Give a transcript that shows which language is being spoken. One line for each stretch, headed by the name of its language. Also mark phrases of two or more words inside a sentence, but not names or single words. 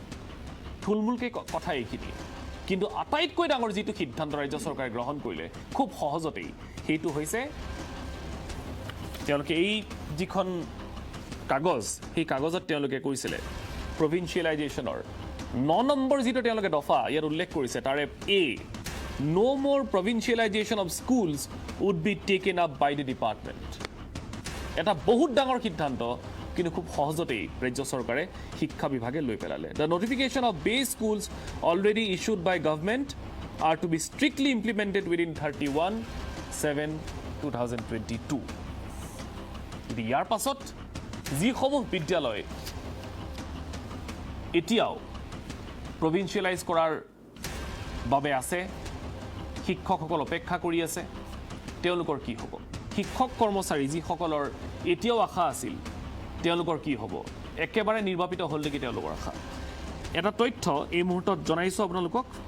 Assamese: থুলমূলকৈ কথা এইখিনি কিন্তু আটাইতকৈ ডাঙৰ যিটো সিদ্ধান্ত ৰাজ্য চৰকাৰে গ্ৰহণ কৰিলে খুব সহজতেই সেইটো হৈছে তেওঁলোকে এই যিখন কাগজ সেই কাগজত তেওঁলোকে কৈছিলে প্ৰভিন্সিয়েলাইজেশ্যনৰ 9 নম্বৰ যিটো তেওঁলোকে দফা ইয়াত উল্লেখ কৰিছে তাৰে
English: no more provincialization of schools would be taken up by the department
Assamese: এটা বহুত ডাঙৰ সিদ্ধান্ত কিন্তু খুব সহজতেই ৰাজ্য চৰকাৰে শিক্ষা বিভাগে লৈ পেলালে
English: the notification of base schools already issued by government are to be strictly implemented within 31/7/2022
Assamese: ইয়াৰ পাছত যিসমূহ বিদ্যালয় এতিয়াও প্ৰভিন্সিয়েলাইজ কৰাৰ বাবে আছে শিক্ষকসকল অপেক্ষা কৰি আছে তেওঁলোকৰ কি হ'ব শিক্ষক কৰ্মচাৰী যিসকলৰ এতিয়াও আশা আছিল তেওঁলোকৰ কি হ'ব একেবাৰে নিৰ্বাপিত হ'ল নেকি তেওঁলোকৰ আশা এটা তথ্য এই মুহূৰ্তত জনাইছোঁ আপোনালোকক